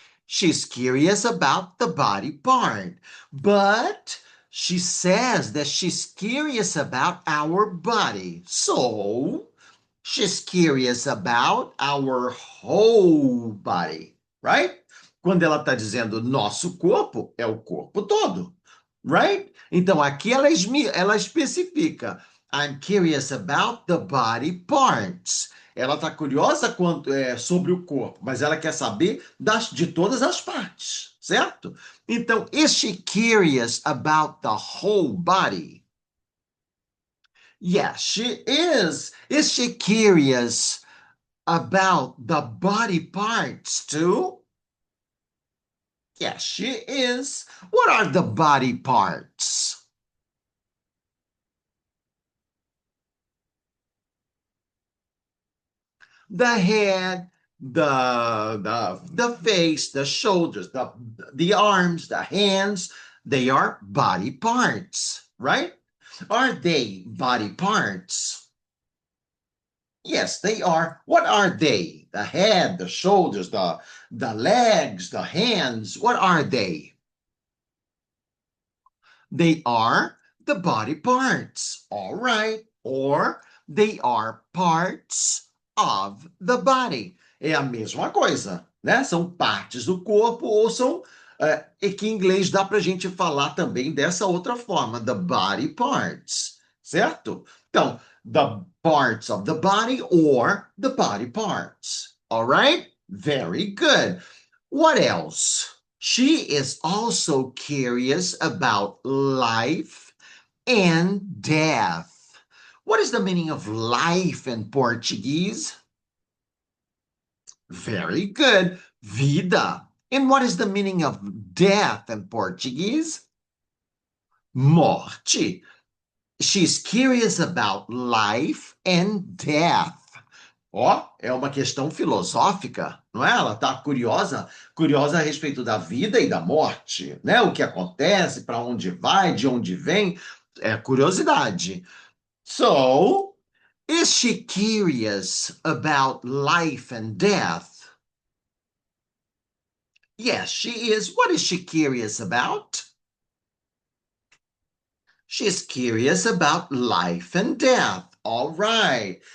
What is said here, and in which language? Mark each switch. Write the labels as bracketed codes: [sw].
[en] She's curious about the body part, but she says that she's curious about our body. So she's curious about our whole body, right? [pt] Quando ela está dizendo nosso corpo, é o corpo todo, right? Então aqui ela especifica. [en] I'm curious about the body parts. [pt] Ela está curiosa sobre o corpo, mas ela quer saber de todas as partes, certo? [en] Então, is she curious about the whole body? Yes, she is. Is she curious about the body parts too? Yes, she is. What are the body parts? The head, the face, the shoulders, the arms, the hands, they are body parts, right? Are they body parts? Yes, they are. What are they? The head, the shoulders, the legs, the hands. What are they? They are the body parts. All right. Or they are parts of the body. [pt] É a mesma coisa, né? São partes do corpo ou são. E que em inglês dá para a gente falar também dessa outra forma, [en] the body parts, [pt] certo? [en] Então, the parts of the body or the body parts. All right? Very good. What else? She is also curious about life and death. What is the meaning of life in Portuguese? Very good. Vida. And what is the meaning of death in Portuguese? Morte. She's curious about life and death. [pt] Ó, é uma questão filosófica, não é? Ela está curiosa a respeito da vida e da morte, né? O que acontece, para onde vai, de onde vem, é curiosidade. [en] So, is she curious about life and death? Yes, she is. What is she curious about? She's curious about life and death. All right.